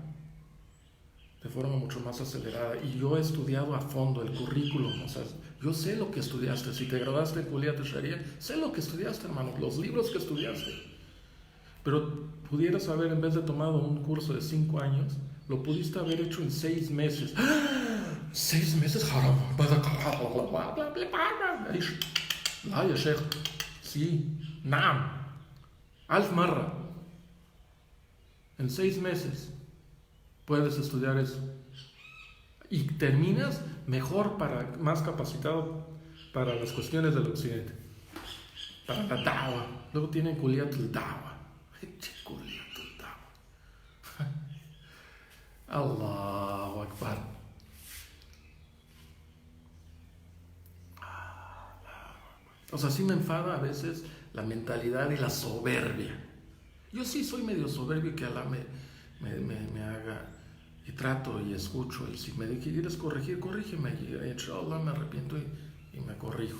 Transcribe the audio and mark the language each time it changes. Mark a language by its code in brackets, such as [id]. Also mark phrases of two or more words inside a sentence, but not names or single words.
[es] De forma mucho más acelerada. Y yo he estudiado a fondo el currículum, o sea, yo sé lo que estudiaste. Si te graduaste en Kuliat Sharia, sé lo que estudiaste, hermano, los libros que estudiaste. Pero pudieras haber, en vez de tomado un curso de 5 años, lo pudiste haber hecho en 6 meses. 6 meses, [ar] لا يا شيخ sí, نعم ألف مرة. [es] En 6 meses puedes estudiar eso y terminas mejor, más capacitado para las cuestiones del occidente, para la dawa. Luego tienen kuliyatul dawa. Kuliyatul dawa. [ar] الله أكبر. [es] O sea, sí me enfada a veces la mentalidad y la soberbia. Yo sí soy medio soberbio, que Alá me haga, y trato y escucho. Y si me quieres corregir, corrígeme. Y inshallah me arrepiento y me corrijo.